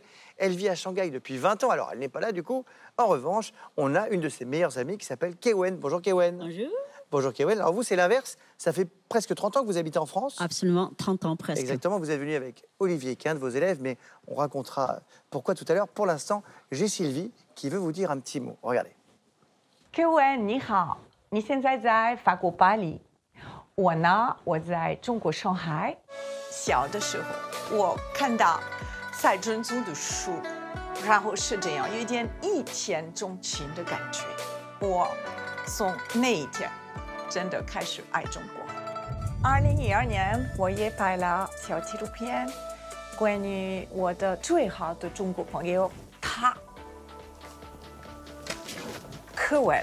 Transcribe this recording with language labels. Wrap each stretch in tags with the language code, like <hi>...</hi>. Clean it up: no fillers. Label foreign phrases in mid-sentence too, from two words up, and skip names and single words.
<fr>Elle vit à Shanghai depuis 20 ans, alors elle n'est pas là du coup. En revanche, on a une de ses meilleures amies qui s'appelle Kewen. Bonjour Kewen. Bonjour. Bonjour Kewen. Alors vous, c'est l'inverse. Ça fait presque 30 ans que vous habitez en France. Absolument, 30 ans presque. Exactement, vous êtes venu avec Olivier, qui est un de vos élèves, mais on racontera pourquoi tout à l'heure. Pour l'instant, j'ai Sylvie qui veut vous dire un petit mot. Regardez. Kewen,</fr> <zh>你好，你现在在法国巴黎。我呢，我在中国上海。小的时候，我看到赛珍珠的书，然后是这样，有一点一见钟情的感觉。我从那一天真的开始爱中国。2012年，我也拍了小纪录片，关于我的最好的中国朋友，他，柯文。</zh>